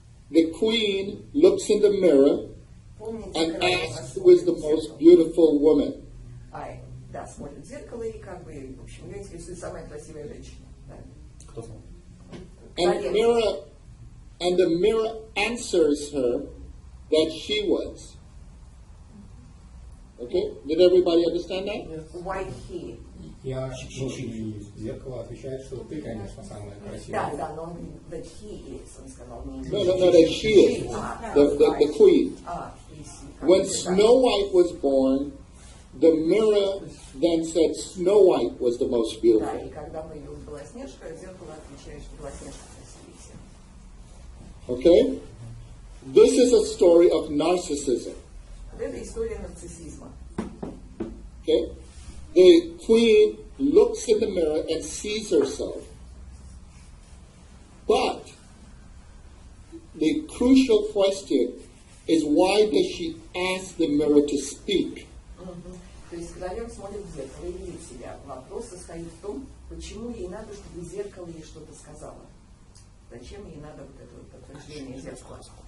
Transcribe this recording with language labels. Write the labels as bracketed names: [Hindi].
[English] The queen looks in the mirror and asks who is the most beautiful woman. [Russian] Да, смотрит в зеркало и как бы, в общем, ее интересует самая красивая женщина. Кто знал? [English] And the mirror answers her that she was. Okay? Did everybody understand that? White he. [Russian] Я и зеркало отвечает, что ты, конечно, самая красивая. Да, но он говорит, [English] that he is, [Russian] он сказал. [English] No, that she is. The queen. When Snow White was born, the mirror then said Snow White was the most beautiful. [Russian] Да, и когда появилась Белоснежка, зеркало отвечает, что Белоснежка красивее всех. [English] Okay? This is a story of narcissism. [Russian] Это история нарциссизма. [English] Okay? The queen looks in the mirror and sees herself. But the crucial question is, why does she ask the mirror to speak? [Russian] То есть королева смотрит в зеркало и видит себя. Вопрос состоит в том, почему ей надо, чтобы зеркало ей что-то сказало. Зачем ей надо вот это вот подтверждение зеркала?